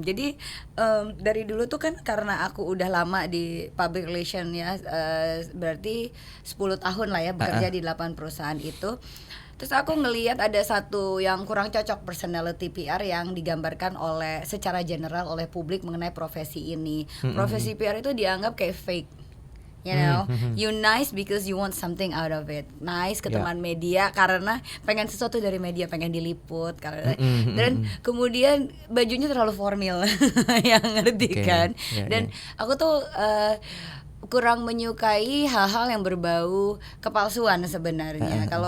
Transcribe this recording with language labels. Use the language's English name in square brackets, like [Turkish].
[Indonesian] Jadi dari dulu tuh kan karena aku udah lama di public relation ya, berarti 10 tahun lah ya bekerja di 8 perusahaan itu. Terus aku ngelihat ada satu yang kurang cocok personality PR yang digambarkan oleh secara general oleh publik mengenai profesi ini. Profesi PR itu dianggap kayak fake. [English] You know, you nice because you want something out of it. [Indonesian] Nice ke teman media karena pengen sesuatu dari media, pengen diliput karena dan kemudian bajunya terlalu formal, yang ngerti kan. Dan aku tuh kurang menyukai hal-hal yang berbau kepalsuan sebenarnya.